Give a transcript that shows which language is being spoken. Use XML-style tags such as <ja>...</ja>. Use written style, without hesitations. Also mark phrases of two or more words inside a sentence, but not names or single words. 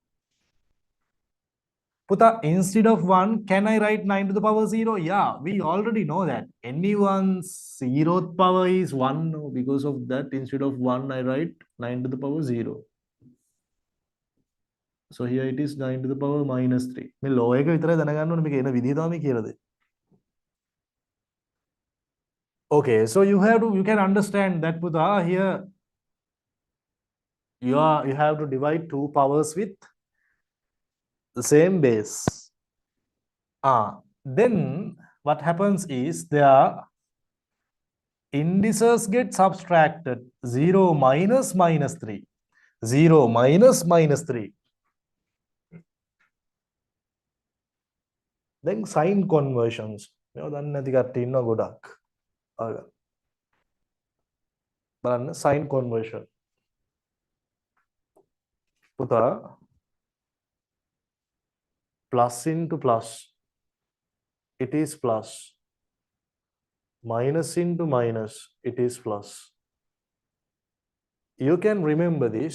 <en>Puta, instead of 1, can I write 9 to the power 0? Yeah, we already know that. Anyone's 0th power is 1. No, because of that, instead of 1, I write 9 to the power 0. So here it is 9 to the power minus 3.</en> <si>මේ ලෝ එක විතරයි දැනගන්න ඕනේ මේක එන විදිහ තමයි කියලාද.</si> <en>Okay, so you can understand that Puta here you have to divide two powers with the same base. Then what happens is their indices get subtracted. 0 minus minus 3. 0 minus minus 3. Then sign conversions.</en> <si>දැන් නැති කට්ටිය ඉන්නවා ගොඩක්. බලන්න</si> <en>sign conversion. පුතා plus into plus, it is plus. Minus into minus, it is plus. You can remember this.</en>